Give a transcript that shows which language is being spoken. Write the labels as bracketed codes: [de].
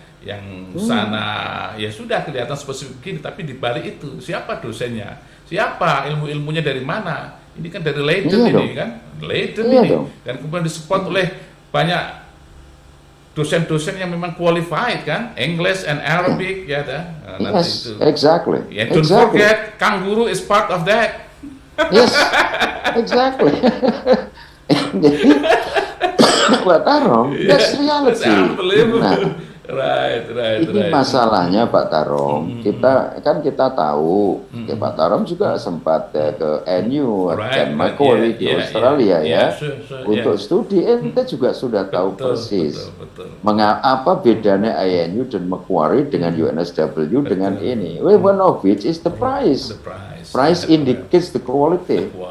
[id] Yang sana ya sudah kelihatan spesifik begini, tapi di balik itu siapa dosennya, siapa ilmunya dari mana, ini kan dari Leiden ini kan, Leiden ini dan kemudian disupport oleh banyak dosen-dosen yang memang qualified kan, English and Arabic ya nanti itu. [en] Exactly. Don't forget Kang Guru is part of that. Yes, exactly. Jadi Pak Tarom, that's reality. [id] Ini masalahnya Pak Tarom. Kita tahu, Pak Tarom juga sempat ke NU dan Macquarie di Australia ya, untuk studi. Kita juga sudah tahu persis mengapa bedanya INU dan Macquarie dengan UNSW dengan ini. [en] One of which is the price. Price indicates the quality.